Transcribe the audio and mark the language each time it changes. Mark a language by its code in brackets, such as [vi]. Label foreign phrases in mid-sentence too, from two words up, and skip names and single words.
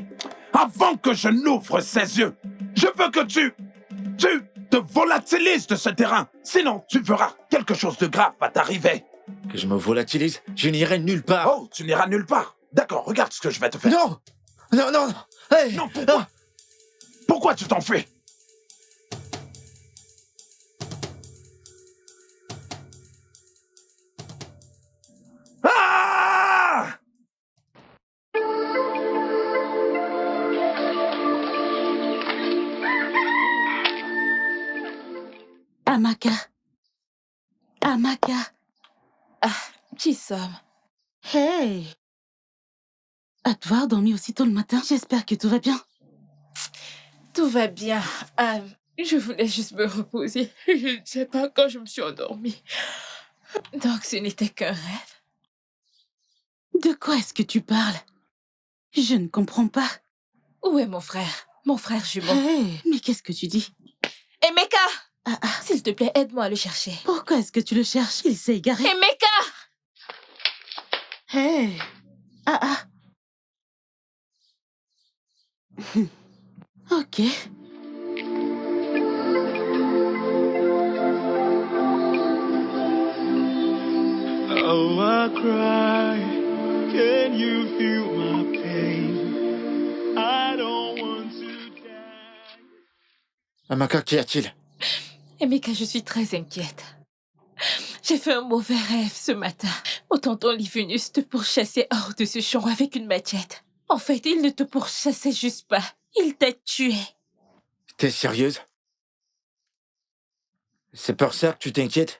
[fr] Avant que je n'ouvre ces yeux, je veux que tu te volatilises de ce terrain. Sinon, tu verras quelque chose de grave va t'arriver. Que je me volatilise, je n'irai nulle part. Oh, tu n'iras nulle part. D'accord, regarde ce que je vais te faire. Non! Non, non, non! Hey, Non, pourquoi? Pourquoi tu t'enfuis? Ah! Amaka. Amaka. Chisom. Hey. À devoir dormir aussi tôt le matin, j'espère que tout va bien. Tout va bien. Je voulais juste me reposer. Je ne sais pas quand je me suis endormie. Donc ce n'était qu'un rêve. De quoi est-ce que tu parles? Je ne comprends pas. Où est mon frère? Mon frère jumeau. Hey, mais qu'est-ce que tu dis? Emeka! S'il te plaît, aide-moi à le chercher. Pourquoi est-ce que tu le cherches? Il s'est égaré. Emeka! Hey. Ok. [en] Oh, I cry. Can you feel my pain? I don't want to die. [fr] Amaka, qu'y a-t-il? Emeka, je suis très inquiète. J'ai fait un mauvais rêve ce matin. Mon tonton Livinus te pourchassait hors de ce champ avec une machette. En fait, il ne te pourchassait juste pas. Il t'a tué. T'es sérieuse? C'est pour ça que tu t'inquiètes?